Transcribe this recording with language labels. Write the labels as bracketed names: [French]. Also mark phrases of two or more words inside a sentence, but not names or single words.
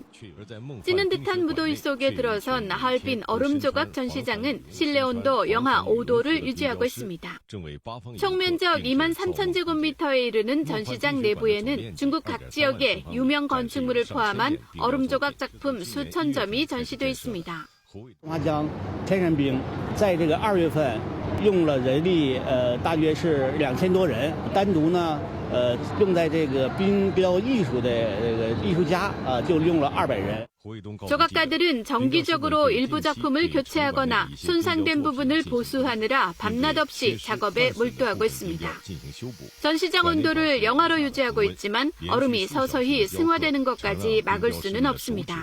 [Korean] 찌는 듯한 무더위 속에 들어선 하얼빈 얼음조각 전시장은 실내 온도 영하 5도를 유지하고 있습니다. 총 면적 2만 3천 제곱미터에 이르는 전시장 내부에는 중국 각 지역의 유명 건축물을 포함한 얼음조각 작품 수천 점이 전시돼 있습니다. [Chinese] 花江天然冰在这个2月份用了人力大约是2000多人，单独呢用在这个冰雕艺术的这个艺术家就用了200人。 [Korean] 조각가들은 정기적으로 일부 작품을 교체하거나 손상된 부분을 보수하느라 밤낮 없이 작업에 몰두하고 있습니다. 전시장 온도를 영하로 유지하고 있지만 얼음이 서서히 승화되는 것까지 막을 수는 없습니다.